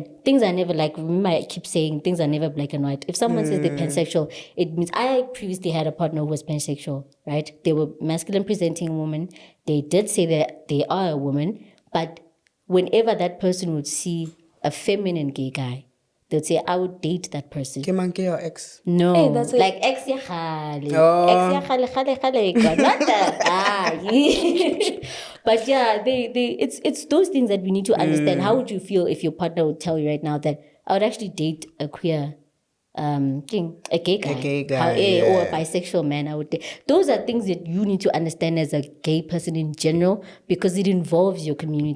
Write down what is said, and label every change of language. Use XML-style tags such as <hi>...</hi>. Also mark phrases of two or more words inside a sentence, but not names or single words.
<en>Things are never like, remember I keep saying things are never black and white. If someone says they're pansexual, it means I previously had a partner who was pansexual, right? They were masculine presenting women. They did say that they are a woman, but whenever that person would see a feminine gay guy, they'd say, I would date that person.</en> <tn>Ke mang ke</tn> <en>your ex? No, Hey, that's it. like ex</en> <tn>ya khale.</tn> <en>Oh.</en> <tn>Ex ya khale,</tn> <en>God, not that guy. But yeah, it's those things that we need to understand. How would you feel if your partner would tell you right now that I would actually date a queer a gay guy, or a bisexual man? I would. Those are things that you need to understand as a gay person in general, because it involves your community.</en>